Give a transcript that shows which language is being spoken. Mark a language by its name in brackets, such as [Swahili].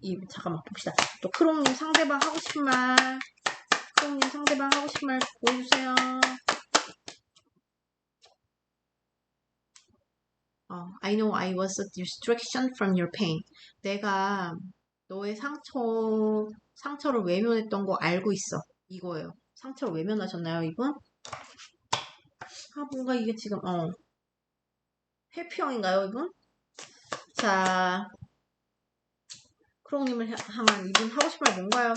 [Korean] 잠깐만 봅시다. 또 크롱님 상대방 하고 싶은 말. 크롱님 상대방 하고 싶은 말 보여주세요. [English] I know I was a distraction from your pain. [Korean] 내가 너의 상처를 외면했던 거 알고 있어. 이거예요. 상처를 외면하셨나요, 이분? 뭔가 이게 지금, 회피형인가요, 이분? 자, 크롱님을 향한 이분 하고 싶은 말 뭔가요?